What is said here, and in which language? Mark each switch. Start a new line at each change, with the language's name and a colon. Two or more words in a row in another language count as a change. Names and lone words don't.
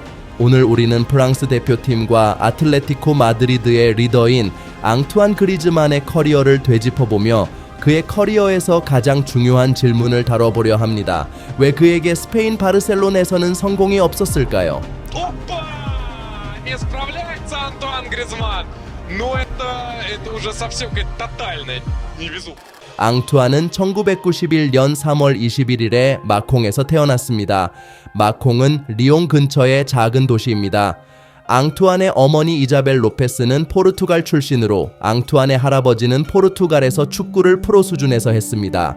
Korean: 오늘 우리는 프랑스 대표팀과 아틀레티코 마드리드의 리더인 앙투안 그리즈만의 커리어를 되짚어보며 그의 커리어에서 가장 중요한 질문을 다뤄보려 합니다. 왜 그에게 스페인 바르셀로나에서는 성공이 없었을까요?
Russian: Не справляется Антуан Гризман. Но это уже совсем какая-то тотальная невезуха.
Korean: 앙투안은 1991년 3월 21일에 마콩에서 태어났습니다. 마콩은 리옹 근처의 작은 도시입니다. 앙투안의 어머니 이자벨 로페스는 포르투갈 출신으로 앙투안의 할아버지는 포르투갈에서 축구를 프로 수준에서 했습니다.